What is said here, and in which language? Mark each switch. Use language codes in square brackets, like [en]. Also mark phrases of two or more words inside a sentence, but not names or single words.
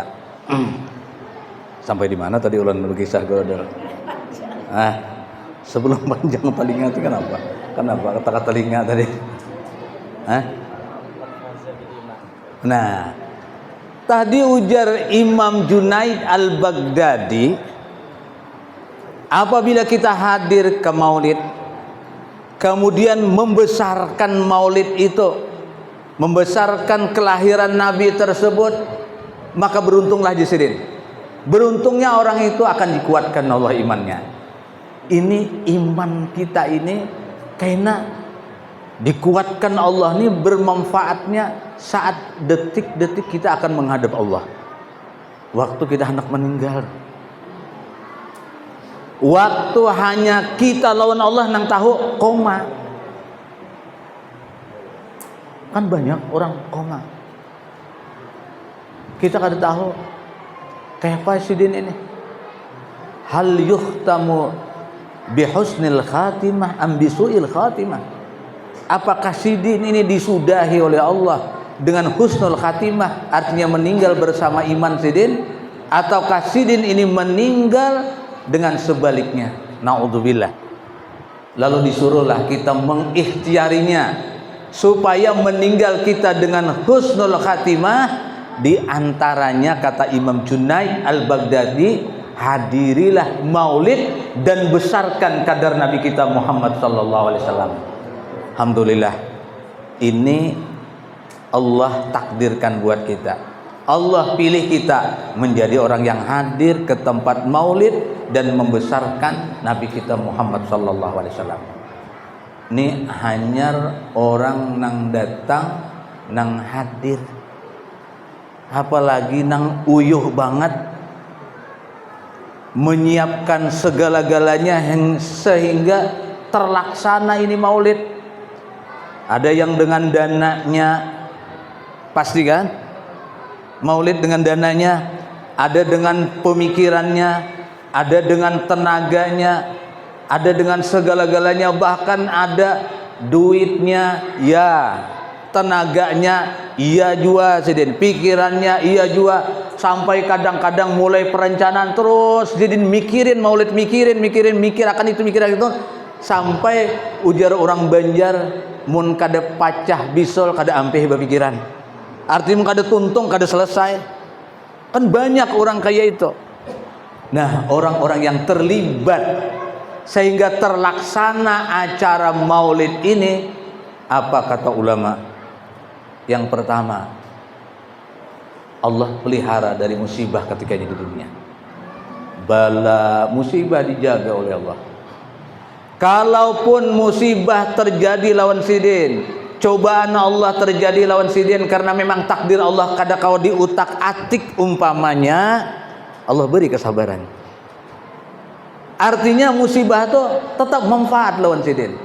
[id] Sampai di mana tadi ulan berkisah Godol? Sebelum panjang telinga itu kenapa? Kenapa kata telinga tadi? Nah, tadi ujar Imam Junaid Al-Baghdadi, apabila kita hadir ke maulid, kemudian membesarkan maulid itu, membesarkan kelahiran Nabi tersebut, maka beruntunglah Jisidin. Beruntungnya orang itu akan dikuatkan Allah imannya. Ini iman kita ini karena dikuatkan Allah, ini bermanfaatnya saat detik-detik kita akan menghadap Allah. Waktu kita hendak meninggal, waktu hanya kita lawan Allah nang tahu koma. Kan banyak orang koma. [bjn] Kita kada tahu kayak apa sidin ini. [ar] Hal yuhtamu bihusnil khatimah am bisuil khatimah. [id] Apakah sidin ini disudahi oleh Allah dengan [ar] husnul khatimah, [id] artinya meninggal bersama iman sidin, ataukah sidin ini meninggal dengan sebaliknya? Naudzubillah. Lalu disuruhlah kita mengikhtiarinya supaya meninggal kita dengan [ar] husnul khatimah. [id] Di antaranya kata Imam Junaid Al-Baghdadi, hadirilah maulid dan besarkan kadar Nabi kita Muhammad [ar] sallallahu alaihi wasallam. [id] Alhamdulillah, ini Allah takdirkan buat kita. Allah pilih kita menjadi orang yang hadir ke tempat maulid dan membesarkan Nabi kita Muhammad [ar] sallallahu alaihi wasallam. [id] Ini hanya orang nang datang nang hadir, apalagi nang uyuh banget menyiapkan segala-galanya sehingga terlaksana ini maulid. Ada yang dengan dananya, pasti kan? Maulid dengan dananya, ada dengan pemikirannya, ada dengan tenaganya, ada dengan segala-galanya, bahkan ada duitnya, ya, tenaganya, iya juga, sidin, pikirannya, iya juga, sampai kadang-kadang mulai perencanaan terus, sidin mikirin maulid, mikir akan itu, mikir itu, sampai ujar orang Banjar, [bjn] mun kada pacah bisol kada ampih berpikiran, [id] artinya [bjn] kada tuntung [id] kada selesai. Kan banyak orang kayak itu. Nah, orang-orang yang terlibat sehingga terlaksana acara maulid ini, apa kata ulama? Yang pertama, Allah pelihara dari musibah ketika di dunia. Bala musibah dijaga oleh Allah. Kalaupun musibah terjadi lawan sidin, cobaan Allah terjadi lawan sidin karena memang takdir Allah, kada kau diutak-atik umpamanya, Allah beri kesabaran. Artinya musibah itu tetap manfaat lawan sidin.